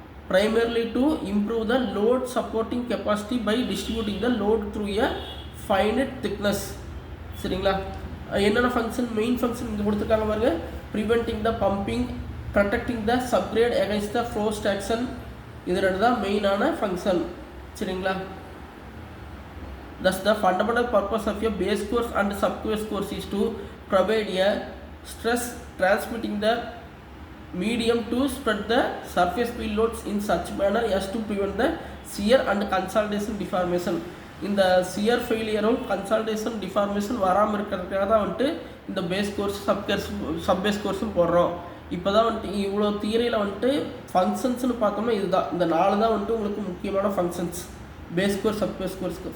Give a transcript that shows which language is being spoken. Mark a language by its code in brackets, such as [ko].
[en] Primarily to improve the load supporting capacity by distributing the load through a finite thickness. [ta] சரிங்களா? என்னென்ன [en] function main function [ta] இங்கே கொடுத்துருக்காங்க பாருங்க. [en] Preventing the pumping, protecting the subgrade against the frost action. [ta] இது ரெண்டு தான் மெயினான ஃபங்க்ஷன். சரிங்களா? [en] Thus the fundamental purpose of a base course and subcourse course is to provide a stress transmitting the medium to spread the surface wheel loads in such manner as to prevent the shear and consolidation deformation. [ta] இந்த shear ஃபெயிலியரும் consolidation deformation வராமல் இருக்கிறதுக்காக தான் வந்துட்டு இந்த base course சப்பேஸ் கோர்ஸும் போடுறோம். இப்போ தான் வந்துட்டு இவ்வளோ தியரியில் வந்துட்டு ஃபங்க்ஷன்ஸ்னு பார்த்தோம்னா இதுதான், இந்த 4 தான் வந்துட்டு உங்களுக்கு முக்கியமான ஃபங்க்ஷன்ஸ் பேஸ் கோர்ஸ் சப்பேஸ் கோர்ஸ்க்கு.